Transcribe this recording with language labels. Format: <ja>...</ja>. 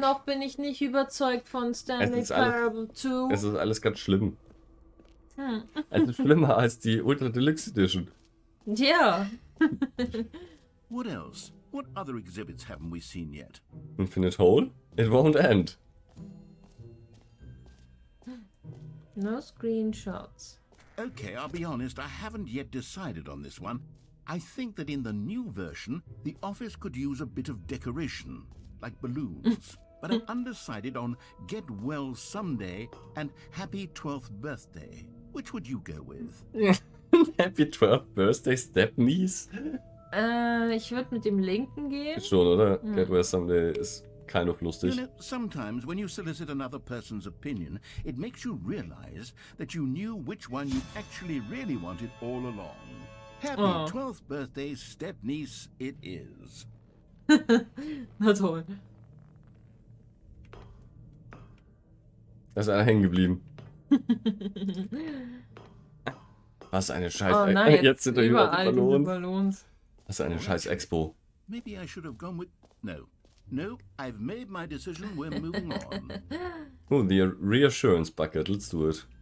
<de>noch bin ich nicht überzeugt von Stanley ist alles- Parable 2. Es ist alles ganz schlimm. Es ist schlimmer als die Ultra Deluxe Edition. Ja.</de> <en>What else? What other exhibits haven't we seen yet? Infinite Hole? It won't end. No screenshots. Okay, I'll be honest, I haven't yet decided on this one. I think that in the new version, the office could use a bit of decoration, like balloons. But I'm undecided on Get Well Someday and Happy 12th Birthday. Which would you go with? Happy 12th Birthday, Stepnies?</en> <de>Ich würde mit dem linken gehen. Schon, oder? Get Well Someday ist</de> <en>kind of You</en> <de>lustig.</de> <en>know, sometimes when you solicit another person's opinion, it makes you realize that you knew which one you actually really wanted all along. Happy 12th birthday, step-niece, it is.</en> <de>Na toll. Da ist einer hängen geblieben. Was eine Scheiß... Oh nein, jetzt sind da überall die diese Ballons. Ballons. Was eine Scheiß Expo.</de> <en>Maybe I should have gone with... No, I've made my decision, we're moving on. Oh, the Reassurance Bucket, let's do it.</en>